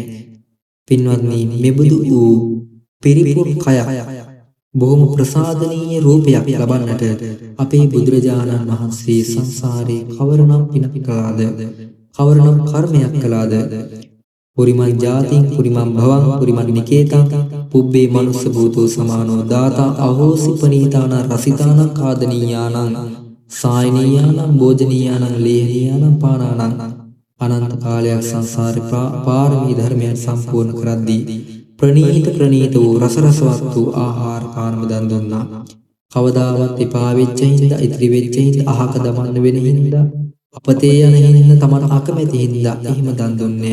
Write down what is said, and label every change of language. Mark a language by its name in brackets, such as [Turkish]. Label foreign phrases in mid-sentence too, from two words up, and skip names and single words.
[Sinhala] පින්වත්නි, මෙබඳු වූ පිරිපුන් කයක් බොහොම ප්‍රසාදනීය රූපයක් ලබන්නට අපේ බුදුරජාණන් වහන්සේ සංසාරේ කවරනම් පිනක් කළාද? කවරනම් කර්මයක් කළාද? [Pali] පුරිමං ජාතින් පුරිමං භවං පුරිමං නිකේතං පුබ්බේ මනුස්ස භූතෝ සමානෝ දාතා අහෝසි පනීතාන රසිතාන කාදනීයානං සායනීයානං භෝජනීයානං ලේහනීයානං පානානං [Sinhala] අනන්ත කාලයක් සංසාරේ පාරමී ධර්මයන් සම්පූර්ණ කරද්දී ප්‍රණීත වූ රසවත් වූ ආහාර පානම දන් දුන්නා. කවදාවත් එපා වෙච්ච හින්දා, ඉතිරි වෙච්ච හින්දා, අහක දමන්න වෙන හින්දා, අපතේ යන හින්දා, තමන් අකමැති හින්දා එහෙම දන් දුන්නේ.